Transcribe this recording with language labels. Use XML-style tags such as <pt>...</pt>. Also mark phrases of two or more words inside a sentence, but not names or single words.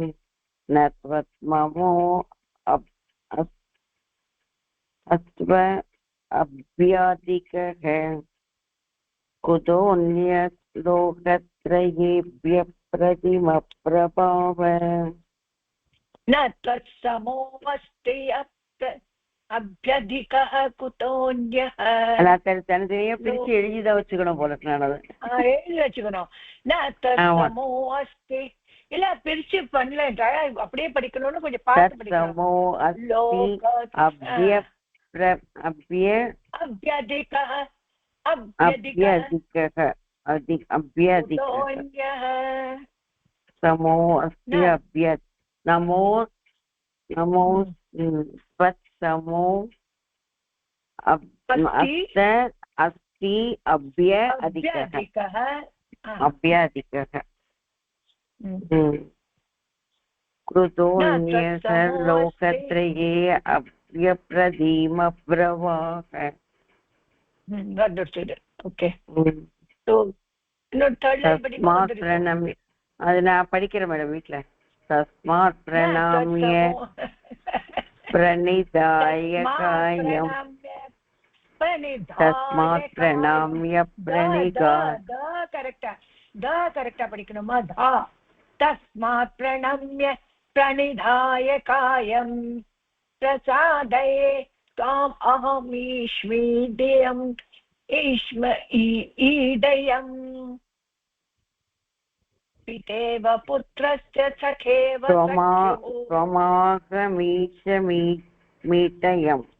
<sa>न त्वत्ममो अस्त्व अभ्याधिकः कुतोऽन्य लोकत्रयेभ्य प्रतिमप्रभावः. न तत्समो अस्ति अभ्यधिकः कुतोऽन्यः.</sa> <ta>தனித்தனியா பிரிச்சு எழுதிதான் வச்சுக்கணும் போல. எழுதி வச்சுக்கணும்.</ta> <sa>न तत्समो अस्ति.</sa> <ta>இல்ல பிரிச்சு பண்ணல, அப்படியே படிக்கணும்னு கொஞ்சம் பார்த்து படிக்கணும்.</ta> <sa>அப்யதிகः समो अस्ति अभ्य. नमो नमो त्वत्समो अस्ति अभ्य अधिकः. अभ्याधिकः कृतोऽन्यः लोकत्रये अभ्यप्रतिमप्रभावः.</sa> <en>Understood. Okay. So,</en> <ta>அது நான் படிக்கிறேன் மேடம் வீட்டுல.</ta> <sa>तस्मात् प्रणम्य प्रणिधाय कायं. तस्मात् प्रणम्य प्रणिधाय.</sa> <ta>கரெக்டா படிக்கணுமா? தா.</ta> <sa>तस्मात् प्रणम्य प्रणिधाय कायं प्रसादये ताम् अहम् ईशमीडयम् ईडयम्. पितेव पुत्रस्य सखेव त्वमाहमीशमीडयम्</sa>